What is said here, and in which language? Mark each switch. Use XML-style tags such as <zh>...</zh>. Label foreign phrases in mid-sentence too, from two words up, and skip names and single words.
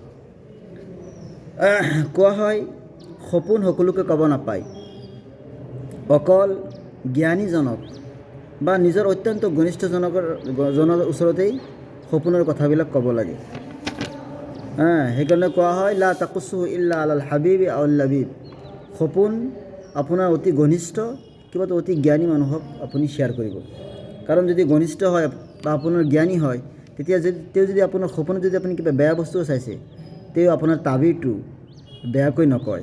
<as>কোৱা হয়, সপোন সকলোকে ক'ব নাপায়, অকল জ্ঞানীজনক বা নিজৰ অত্যন্ত ঘনিষ্ঠজনৰ ওচৰতেই সপোনৰ কথাবিলাক ক'ব লাগে। সেইকাৰণে কোৱা হয়,</as> <ar>لا تقصها إلا على الحبيب أو اللبيب.</ar> <as>সপোন আপোনাৰ অতি ঘনিষ্ঠ কিবা অতি জ্ঞানী মানুহক আপুনি শ্বেয়াৰ কৰিব। কাৰণ যদি ঘনিষ্ঠ হয় বা আপোনাৰ জ্ঞানী হয়, তেতিয়া তেওঁ যদি আপোনাৰ সপোনত যদি আপুনি কিবা বেয়া বস্তু চাইছে, তেওঁ আপোনাৰ তাবিৰটো বেয়াকৈ নকয়।</as>